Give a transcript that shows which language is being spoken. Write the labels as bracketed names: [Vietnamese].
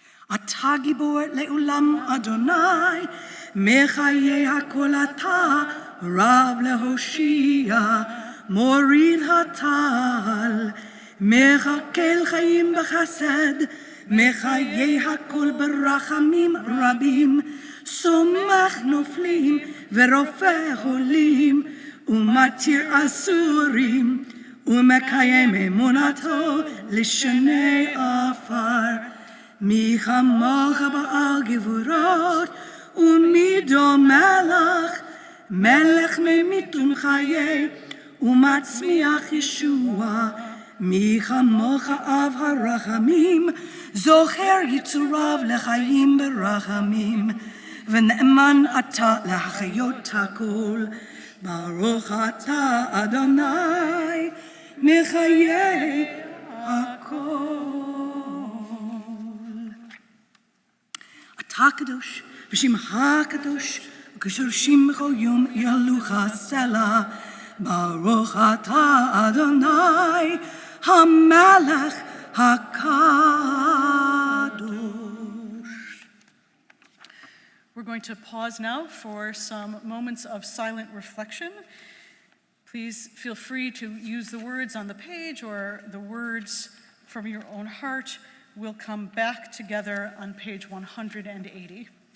[Hebrew] Atah gibor le'ulam Adonai, mechayei hakol atah, Rav lehoshia, morid hatal, mechakel chayim b'chesed, mechayei hakol berachamim rabim, somach noflim, ורופא חולים, ומתיר אסורים, ומקיים אמונתו לשני עפר. מי כמוך בעל גבורות, ומי דומה לך, מלך ממית ומחיה, ומצמיח ישוע. מי כמוך אב הרחמים, זוכר יצוריו לחיים ברחמים. ונאמן אתה להחיות הכל. ברוך אתה אדוני מחיי הכל. אתה קדוש ושמך קדוש, וקדושים בכל יום יהלוך סלע. ברוך אתה אדוני המלך הקדוש. [English] We're going to pause now for some moments of silent reflection. Please feel free to use the words on the page or the words from your own heart. We'll come back together on page 180.